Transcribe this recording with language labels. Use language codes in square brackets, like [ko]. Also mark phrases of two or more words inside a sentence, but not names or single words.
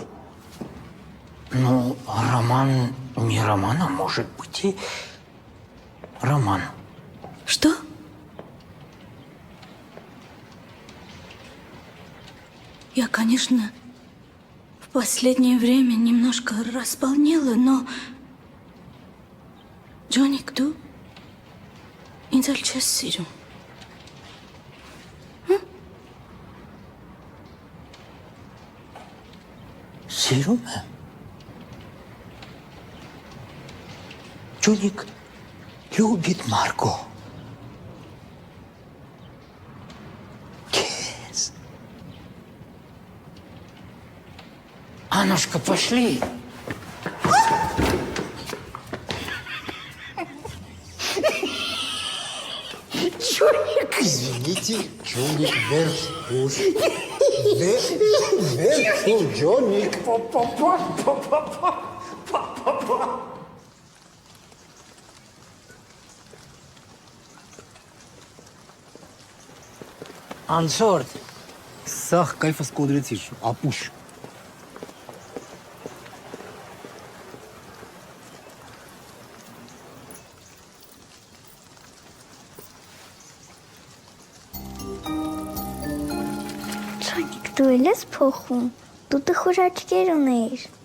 [ru] Ну, роман не роман, а может быть и роман. Что? Я, конечно, в последнее время немножко располнела, но... [hy] Ջոնիկ, դու ինձ էլ չես սիրում։ Սիրում եմ։ Ջոնիկ любит Марго։ Քեզ։ Аннушка, пошли. Ջոնիկ, [ru] Извините, Джоник, вверх, уж. Вверх, Джоник. [hy] Անցորդ։ Սաղ կայֆս կոդրեցիր, ապուշ։ Ջանիկ, դու էլ ես փոխում։ Դու տխուր աչքեր ունեիր։